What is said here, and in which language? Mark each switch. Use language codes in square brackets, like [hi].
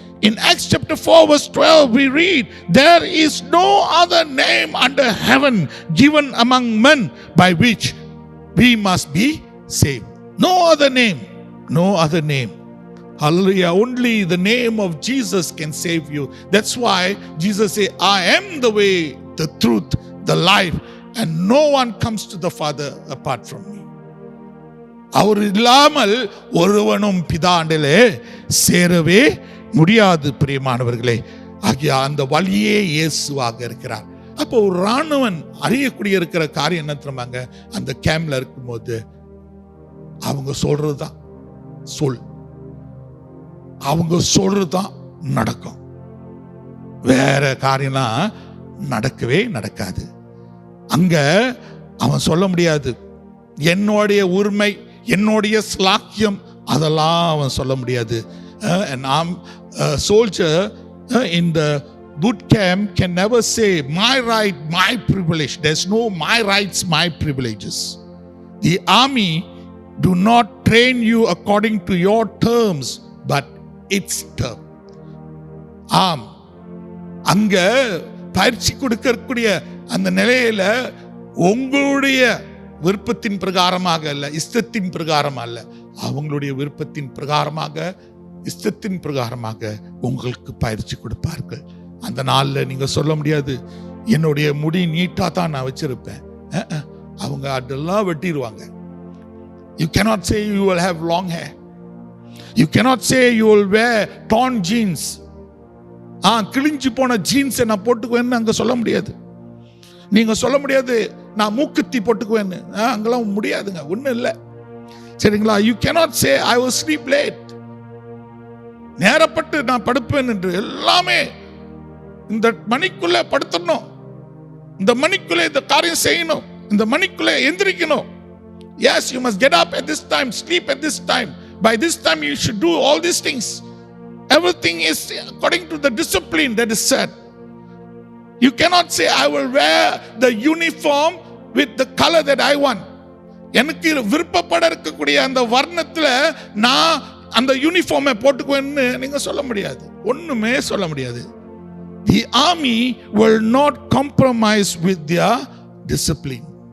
[en] In Acts chapter 4 verse 12 we read, there is no other name under heaven given among men by which we must be saved. No other name, no other name. Hallelujah. Only the name of Jesus can save you. That's why Jesus said, I am the way, the truth, the life, and no one comes to the Father apart from me. [ta] அவர் இல்லாமல் ஒருவனும் பிதாண்டிலே சேரவே முடியாது. பிரியமானவர்களே, ஆகிய அந்த வழியே இயேசுவாக இருக்கிறார். அப்போ ஒரு ராணுவன் அறியக்கூடிய இருக்கிற காரியம் என்ன தெரியுமாங்க, அந்த கேம்ப்ல இருக்கும்போது அவங்க சொல்றதுதான் சொல், அவங்க சொல்றதுதான் நடக்கும், வேற காரியம்லாம் நடக்கவே நடக்காது. அங்க அவன் சொல்ல முடியாது என்னுடைய உரிமை, என்னுடைய ஸ்லாக்கியம், அதெல்லாம் அவன் சொல்ல முடியாது. நாம் [en] soldier in the boot camp can never say my right, my privilege. There's no my rights, my privileges. The army do not train you according to your terms but its term. [ta] அங்க பயிற்சி கொடுக்கக்கூடிய அந்த நிலையில உங்களுடைய விருப்பத்தின் பிரகாரமாக அல்ல, இஷ்டத்தின் பிரகாரம் அல்ல, அவங்களுடைய விருப்பத்தின் பிரகாரமாக, இஷ்டத்தின் பிரகாரமாக உங்களுக்கு பயிற்சி கொடுப்பார்கள். அந்த நாள்ல நீங்க சொல்ல முடியாது என்னுடைய முடி நீட்டா தான் நான் வச்சிருப்பேன், அவங்க அதெல்லாம் வெட்டிடுவாங்க. [en] You cannot say you will have long hair. You cannot say you will wear torn jeans. [ta] கிழிஞ்சு போன ஜீன்ஸ் நான் போட்டுக்குவேன்னு அங்க சொல்ல முடியாது. நீங்க சொல்ல முடியாது நான் மூக்குத்தி போட்டுக்குவேன்னு, அங்கெல்லாம் முடியாதுங்க, ஒண்ணும் இல்லை, சரிங்களா? [en] You cannot say I will sleep late. [ta] நேரப்பட்டு நான் படுப்பேன் என்று எல்லாமே இந்த மணிக்குள்ள படுத்தணும், இந்த மணிக்குள்ள இந்த காரியம் செய்யணும், இந்த மணிக்குள்ள எந்திரிக்கணும், [en] Yes, you must get up at this time, sleep at this time. By this time you should do all these things. Everything is according to the discipline that is set. You cannot say, I will wear the uniform with the color that I want. [ta] எனக்கு விருப்பப்பட இருக்கக்கூடிய அந்த வர்ணத்துல நான் அந்த யூனிஃபார்மை போட்டுக்குவேன்னு நீங்க சொல்ல முடியாது. ஒண்ணுமே சொல்ல முடியாது. [en] The army will not compromise with their discipline.